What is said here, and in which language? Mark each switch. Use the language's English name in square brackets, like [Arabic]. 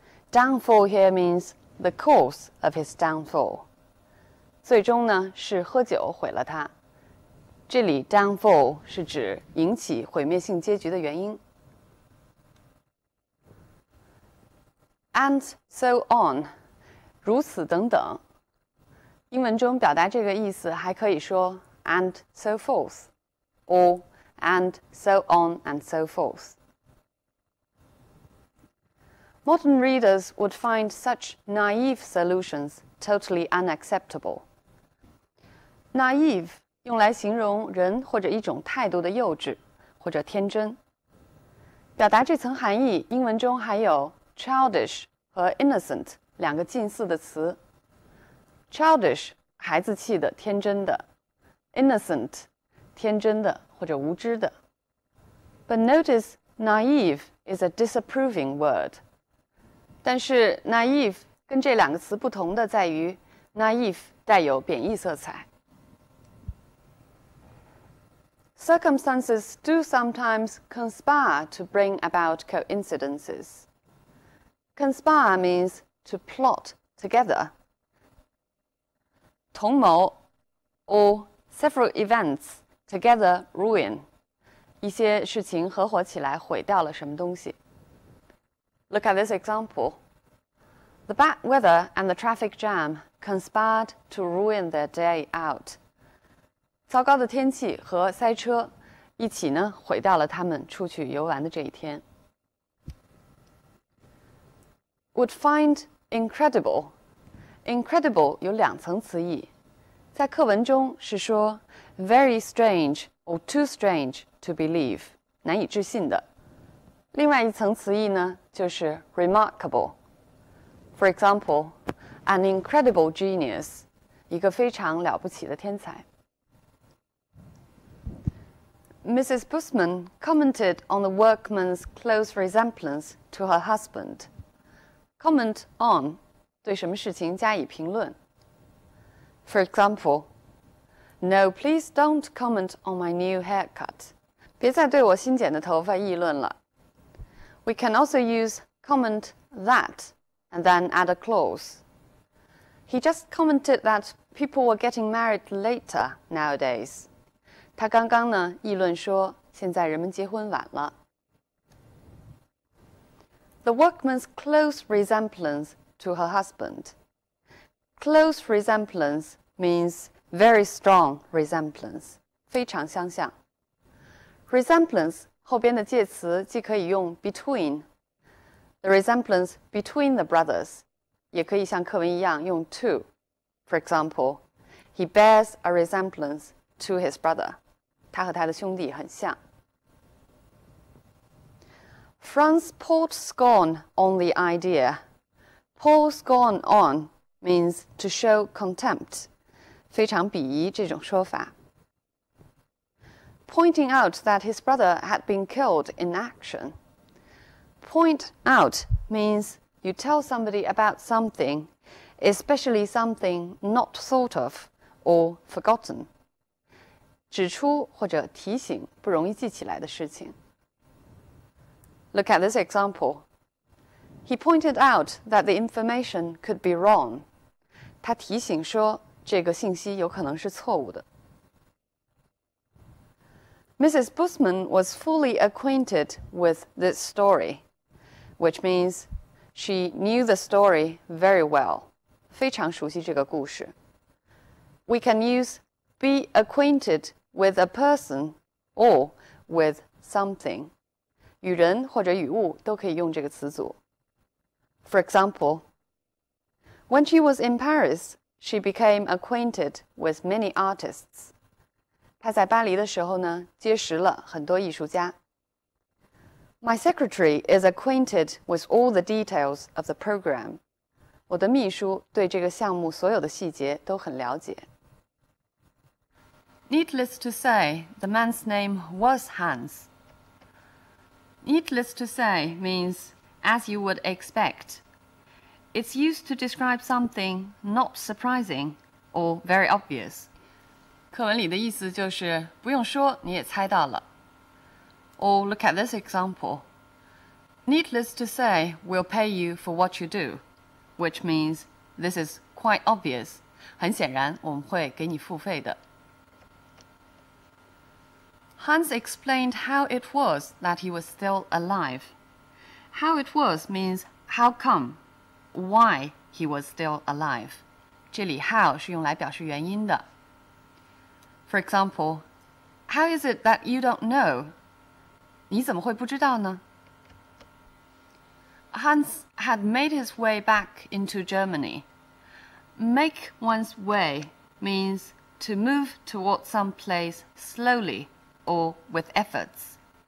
[English] Downfall here means the cause of his downfall. [Chinese] 最终呢，是喝酒毁了他。这里 downfall 是指引起毁灭性结局的原因。 [English] And so on， [Chinese] 如此等等。英文中表达这个意思还可以说 [English] and so forth， or and so on and so forth. Modern readers would find such naive solutions totally unacceptable. [Chinese] Naive 用来形容人或者一种态度的幼稚或者天真。表达这层含义，英文中还有 childish 和 innocent 两个近似的词。 childish 孩子气的、天真的 ，innocent 天真的或者无知的。 [English] But notice naive is a disapproving word. [Chinese] 但是 naive 跟这两个词不同的在于 naive 带有贬义色彩。 [English] Circumstances do sometimes conspire to bring about coincidences. Conspire means to plot together. [Chinese] 同谋 [English] or several events together ruin. [Chinese] 一些事情合伙起来毁掉了什么东西。 [English] Look at this example. The bad weather and the traffic jam conspired to ruin their day out. [Chinese] 糟糕的天气和塞车一起呢，毁掉了他们出去游玩的这一天。 [English] Would find incredible. [Chinese] Incredible 有两层词义，在课文中是说 [English] very strange or too strange to believe， [Chinese] 难以置信的。另外一层词义呢，就是 remarkable。 [English] For example, an incredible genius， [Chinese] 一个非常了不起的天才。 [English] Mrs. Busman commented on the workman's close resemblance to her husband. [Chinese] Comment on 对什么事情加以评论。 [English] For example, no, please don't comment on my new haircut. [Chinese] 别再对我新剪的头发议论了。 [English] We can also use comment that and then add a clause. He just commented that people were getting married later nowadays. [Chinese] 他刚刚呢议论说，现在人们结婚晚了。 [English] The workman's close resemblance to her husband. Close resemblance means very strong resemblance, [Chinese] 非常相像。 Resemblance 后边的介词既可以用 between, [English] the resemblance between the brothers, [Chinese] 也可以像课文一样用 to. [English] For example, he bears a resemblance to his brother. [Chinese] 他和他的兄弟很像。 [English] Franz poured scorn on the idea. Pour scorn on means to show contempt. [Chinese] 非常鄙夷这种说法。 [English] Pointing out that his brother had been killed in action. Point out means you tell somebody about something, especially something not thought of or forgotten. [Chinese] 指出或者提醒不容易记起来的事情。 [English] Look at this example. He pointed out that the information could be wrong. [Chinese] 他提醒说，这个信息有可能是错误的。 [English] Mrs. Busman was fully acquainted with this story, which means she knew the story very well. [Chinese] 非常熟悉这个故事。 [English] We can use be acquainted with a person or with something. [Chinese] 与人或者与物都可以用这个词组。 [English] For example, when she was in Paris, she became acquainted with many artists. [Chinese] 她在巴黎的时候呢，结识了很多艺术家。 [English] My secretary is acquainted with all the details of the program. [Chinese] 我的秘书对这个项目所有的细节都很了解。 [English] Needless to say, the man's name was Hans. Needless to say means as you would expect. It's used to describe something not surprising or very obvious. [Chinese] 课文里的意思就是不用说你也猜到了。 [English] Or look at this example. Needless to say, we'll pay you for what you do, which means this is quite obvious. [Chinese] 很显然，我们会给你付费的。 [English] Hans explained how it was that he was still alive. How it was means how come, why he was still alive. [Chinese] 这里 how 是用来表示原因的。 [English] For example, how is it that you don't know? [Chinese] 你怎么会不知道呢？ [English] Hans had made his way back into Germany. Make one's way means to move towards some place slowly or with efforts.